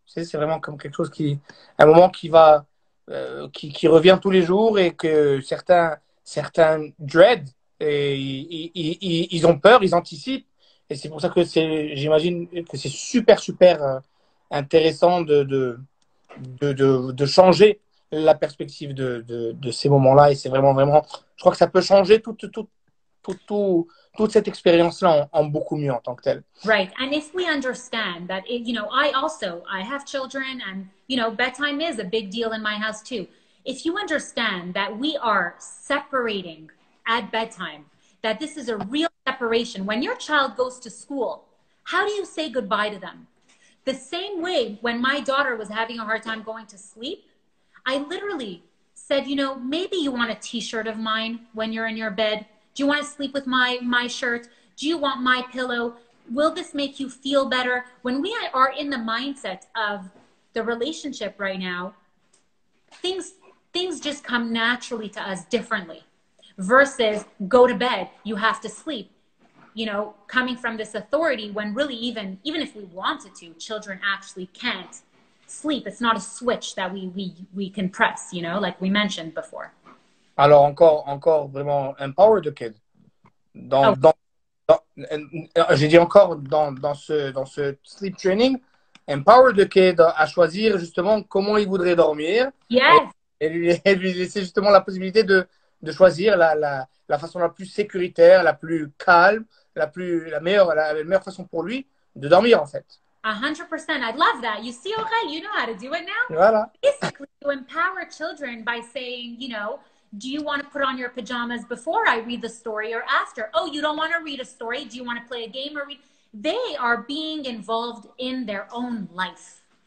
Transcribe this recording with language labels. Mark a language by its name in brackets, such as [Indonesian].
[French] C'est vraiment comme quelque chose un moment qui va qui revient tous les jours et que certains dread et ils ont peur, ils anticipent et c'est pour ça que j'imagine que c'est super intéressant de changer la perspective de ces moments-là et c'est vraiment je crois que ça peut changer toute cette expérience-là en beaucoup mieux en tant que telle. [English] Right. And if we understand that, I have children and, bedtime is a big deal in my house too. If you understand that we are separating at bedtime, that this is a real separation. When your child goes to school, how do you say goodbye to them? The same way when my daughter was having a hard time going to sleep, I literally said, maybe you want a t-shirt of mine when you're in your bed. Do you want to sleep with my shirt? Do you want my pillow? Will this make you feel better? When we are in the mindset of the relationship right now, things just come naturally to us differently versus go to bed, you have to sleep. Coming from this authority when really even if we wanted to, children actually can't sleep. It's not a switch that we can press, like we mentioned before. [French] Alors encore vraiment [English] empower the kid. [French] J'ai dit encore dans ce sleep training, [English] empower the kid [French] à choisir justement comment il voudrait dormir. [English] Yes. [French] Et lui laisser justement la possibilité de choisir la façon la plus sécuritaire, la plus calme, la meilleure façon pour lui de dormir, en fait. [English] 100%. I love that. You see, Aurel, you know how to do it now. [French] Voilà. [English] Basically, you empower children by saying, do you want to put on your pajamas before I read the story or after? Oh, you don't want to read a story? Do you want to play a game or read? They are being involved in their own life.